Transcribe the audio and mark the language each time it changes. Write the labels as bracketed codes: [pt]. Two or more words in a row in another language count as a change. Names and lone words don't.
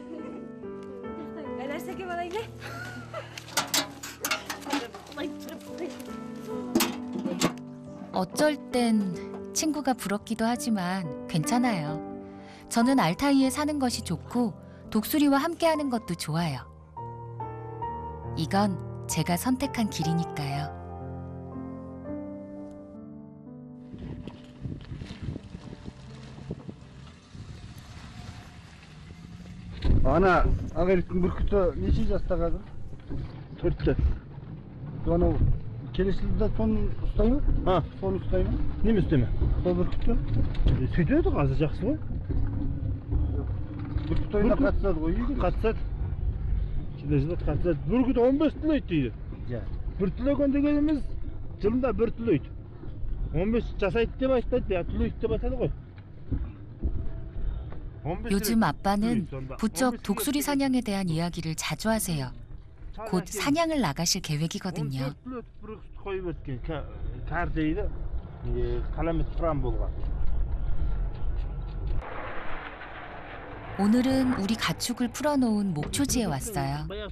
[ko] 어쩔 땐 친구가 부럽기도 하지만 괜찮아요. 저는 알타이에 사는 것이 좋고 독수리와 함께하는 것도 좋아요. 이건 제가 선택한 길이니까요. [kk] Ана ағайдың бүркіті неше жаста қазір? 4-те. Анау келесі жылда соны ұстай ма? Соны ұстай ма? Неме істеме? Сол бүркітті? Сөйтеді қазір жақсы ғой. Бүркіт ойына қатысады ғой, үйге? Қатысады. Келесі жылы қатысады. Бүркіт 15 түлейді дейді. Бір түлеген дегеніміз жылында бір түлейді. 15 жасайды деп айтады, түлейді деп айтады ғой. [ko] 요즘 아빠는 부쩍 독수리 사냥에 대한 이야기를 자주 하세요. 곧 사냥을 나가실 계획이거든요. 오늘은 우리 가축을 풀어놓은 목초지에 왔어요.